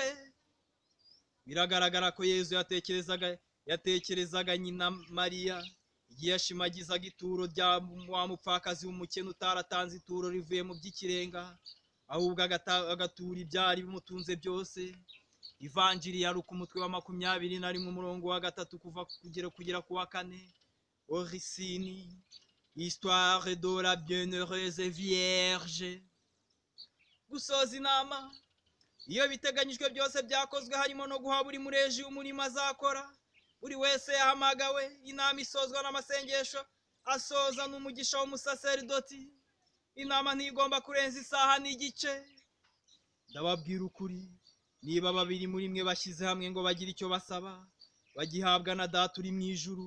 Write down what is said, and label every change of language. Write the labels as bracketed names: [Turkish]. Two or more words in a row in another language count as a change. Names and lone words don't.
[Kinyarwanda] Biragaragara ko Yezu yatekerezaga nyina Mariya igihe yashimagizaga ituro rya wa mupfakazi w'umukene utaratanze ituro rivuye mu by'ikirenga, ahubwo agatura ibyari bimutunze byose. Ivanjiri ya Luka umutwe wa 21 umurongo wa 3 kugera ku wa 4. [French] Origine, histoire de la bienheureuse Vierge. [Kinyarwanda] Gusoza inama. Iyo biteganyijwe byose byakozwe, harimo no guha buri mureji umurimo azakora. Buri wese yahamagawe. Inama isozwa n'amasengesho asoza n'umugisha w'umusaserdoti. Inama ntigomba kurenza isaha n'igice. Ndababwira ukuri, niba babiri muri mwe bashyize hamwe ngo bagire icyo basaba, bagihabwa na Data uri mu ijuru.